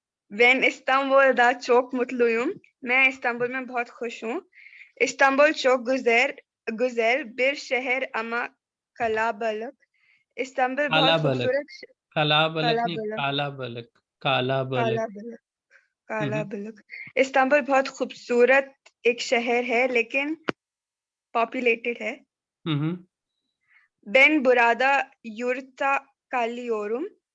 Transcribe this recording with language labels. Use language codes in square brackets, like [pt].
[tr] Ben İstanbul'da çok mutluyum. [hi] मैं Istanbul में बहुत खुश हूँ. [tr] İstanbul çok güzel bir şehir ama kalabalık. İstanbul काला [hi] बहुत [tr] बलक, [hi] खूबसूरत [tr] काला बलक नहीं, कलाबलक काला बलक, काला बलक। कलाबलक कलाबलक. [hi] इस्तांबुल बहुत खूबसूरत एक शहर है लेकिन पॉपुलेटेड है. [tr] Ben burada yurtta kalıyorum.